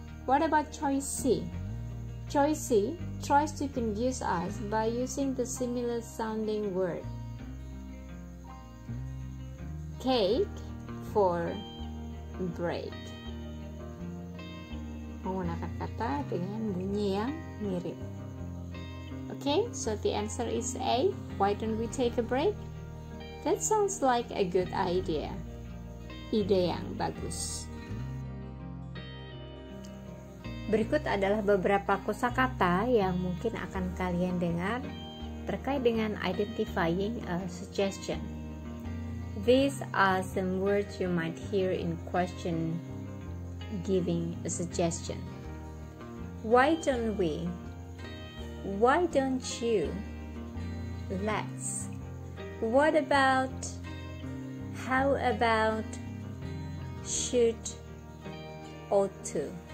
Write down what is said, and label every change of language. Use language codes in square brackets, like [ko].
[en] What about choice C? Choice C tries to confuse us by using the similar sounding word cake for break, [id] menggunakan kata dengan bunyi yang mirip. [en] Okay, so the answer is A. Why don't we take a break? That sounds like a good idea. [id] Ide yang bagus. Berikut adalah beberapa kosakata yang mungkin akan kalian dengar terkait dengan identifying a suggestion. [en] These are some words you might hear in question giving a suggestion. Why don't we? Why don't you? Let's. What about? How about? Should? Ought to.